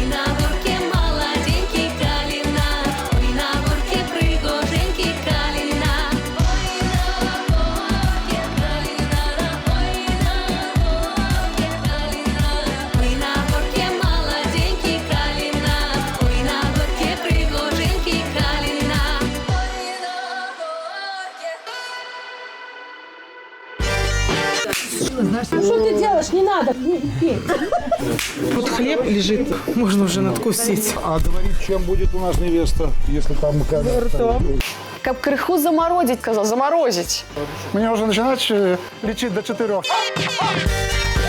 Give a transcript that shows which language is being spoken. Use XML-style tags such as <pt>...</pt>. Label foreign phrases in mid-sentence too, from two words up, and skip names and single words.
<ru>на горке молоденький калина, ой, на горке пригоженький калина, ой, на горке калина, да, ой, на горке калина, ой, на горке молоденький калина, ой, на горке пригоженький калина, ой, на горке. Ну что ты делаешь? Не надо петь. Вот хлеб лежит, можно уже надкусить. А говорить, чем будет у нас невеста, если там</ru> <be>Каб крыху замародзіць, казаў, замарозіць.</be> <ru>Мне уже начинать лечить до 4.</ru>